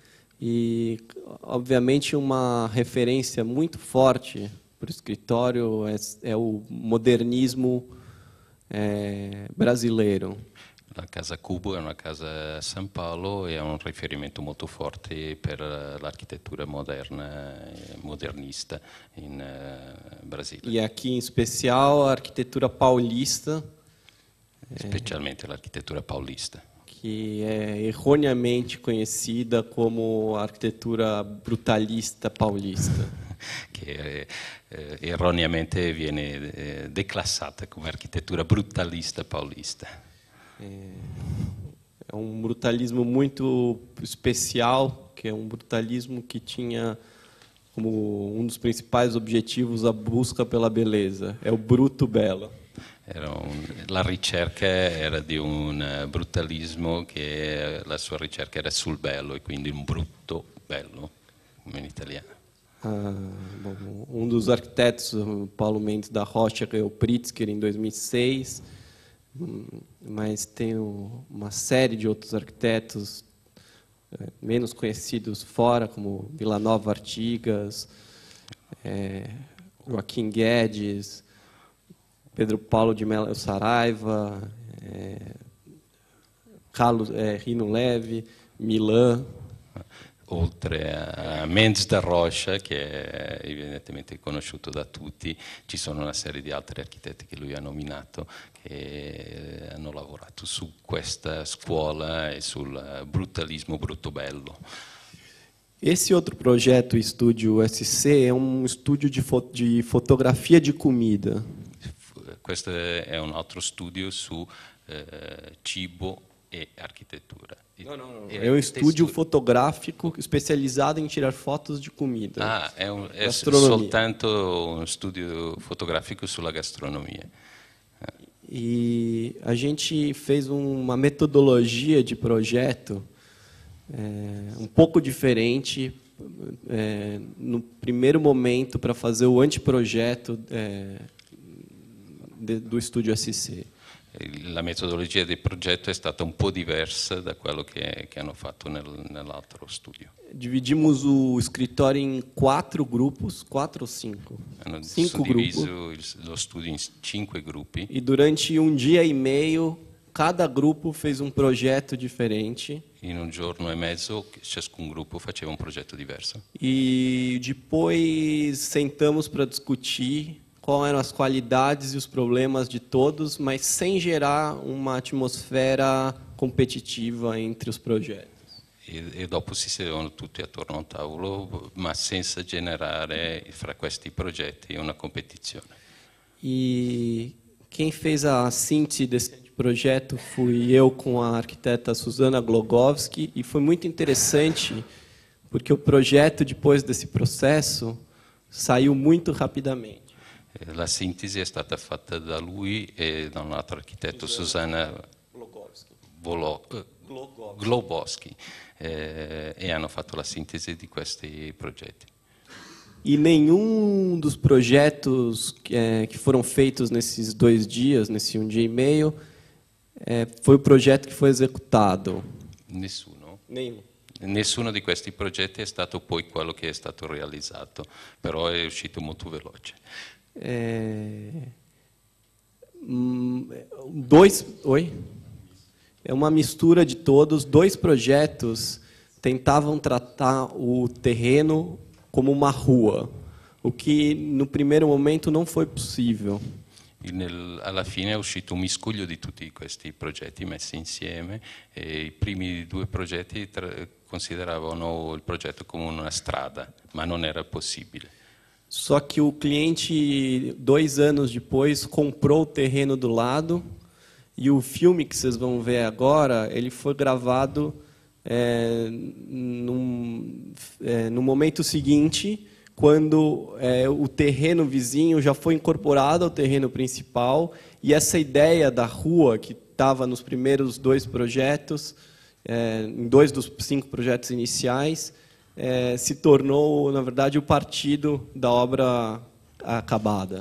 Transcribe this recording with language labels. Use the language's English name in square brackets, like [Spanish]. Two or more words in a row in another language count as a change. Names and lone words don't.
[Portuguese] e, obviamente, uma referência muito forte para o escritório é o modernismo brasileiro. [Italian] La Casa Cubo è una casa a San Paolo e è un riferimento molto forte per l'architettura moderna e modernista in Brasile. [Portuguese] E aqui, em especial, a arquitetura paulista, [Italian] Specialmente l'architettura paulista, [Portuguese] que é erroneamente conhecida como arquitetura brutalista paulista. [Italian] che erroneamente viene declassata come architettura brutalista paulista. [Portuguese] É um brutalismo muito especial, que é um brutalismo que tinha como um dos principais objetivos a busca pela beleza. É o bruto belo. [Italian] La ricerca era di un brutalismo che la sua ricerca era sul bello e quindi un brutto bello, come in italiano. [Portuguese] Um dos arquitetos, Paulo Mendes da Rocha, ganhou o Pritzker em 2006. mas tem uma série de outros arquitetos menos conhecidos fora, como Vila Nova Artigas, Joaquim Guedes, Pedro Paulo de Mello Saraiva, Carlos Rino Levi, Milan. [Italian] Oltre a Mendes da Rocha, che è evidentemente conosciuto da tutti, ci sono una serie di altri architetti che lui ha nominato che hanno lavorato su questa scuola e sul brutalismo brutto bello. [Portuguese] Esse outro projeto, o Estúdio SC, é um estúdio de fotografia de comida. [Italian] Questo è un altro studio su cibo e architettura. [Portuguese] É um estúdio fotográfico especializado em tirar fotos de comida. [Italian] È soltanto uno studio fotografico sulla gastronomia. [Portuguese] E a gente fez uma metodologia de projeto um pouco diferente no primeiro momento para fazer o anteprojeto do Estúdio SC. [Italian] La metodologia del progetto è stata un po' diversa da quello che hanno fatto nell'altro studio. [Portuguese] Dividimos o escritório em 4 grupos, 4 ou 5? [Italian] Hanno [Portuguese] 5 grupos. [Italian] suddiviso lo studio in 5 gruppi. [Portuguese] E durante um dia e meio, cada grupo fez um projeto diferente. [Italian] In un giorno e mezzo ciascun gruppo faceva un progetto diverso. [Portuguese] E depois sentamos para discutir quais eram as qualidades e os problemas de todos, mas sem gerar uma atmosfera competitiva entre os projetos. [Italian] E dopo si sedevano tutti attorno a un tavolo, ma senza generare fra questi progetti una competizione. [Portuguese] E quem fez a síntese desse projeto fui eu com a arquiteta Suzana Glogowski, e foi muito interessante porque o projeto, depois desse processo, saiu muito rapidamente. [Italian] La sintesi è stata fatta da lui e da un altro architetto, Susanna Globowski, e hanno fatto la sintesi di questi progetti. [Portuguese] E nenhum dos projetos que foram feitos nesses 2 dias, nesse um dia e meio, foi o projeto que foi executado. [Italian] Nessuno? [Portuguese] Nenhum. [Italian] Nessuno di questi progetti è stato poi quello che è stato realizzato, però è uscito molto veloce. [Portuguese] Oi? É uma mistura de todos. 2 projetos tentavam tratar o terreno como uma rua, o que no primeiro momento não foi possível. [Italian] Alla fine è uscito un miscuglio di tutti questi progetti messi insieme, e i primi 2 progetti consideravano il progetto come una strada, ma non era possibile. [Portuguese] Só que o cliente, 2 anos depois, comprou o terreno do lado, e o filme que vocês vão ver agora, ele foi gravado no momento seguinte, quando o terreno vizinho já foi incorporado ao terreno principal, e essa ideia da rua, que estava nos primeiros 2 projetos, em 2 dos 5 projetos iniciais, se tornou, na verdade, o partido da obra acabada.